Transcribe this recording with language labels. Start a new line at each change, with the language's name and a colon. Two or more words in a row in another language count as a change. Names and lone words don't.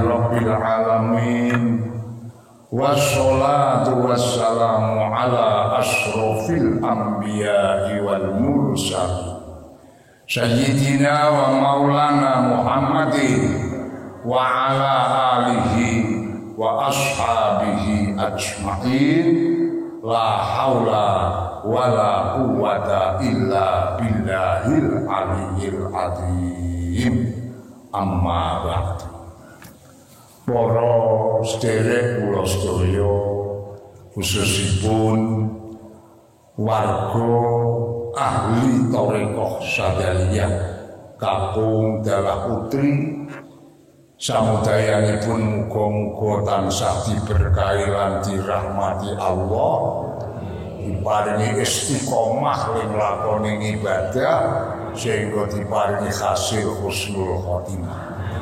Arabic: رب العالمين والصلاة والسلام على أشرف الأنبياء والمرسل سيدنا ومولانا محمد وعلى آله وأصحابه أجمعين لا حول ولا قوة إلا بالله العلي العظيم أما بعد.
Javanese: Para sederek kula sedaya khususipun warga ahli thariqah Syadzaliyah Kakung Dalah Putri samudayanipun muga-muga tansah diberkahi lan dirahmati Allah diparingi istiqomah ing lakoni ibadah sehingga diparingi hasil
Arabic: حسن الخاتمة.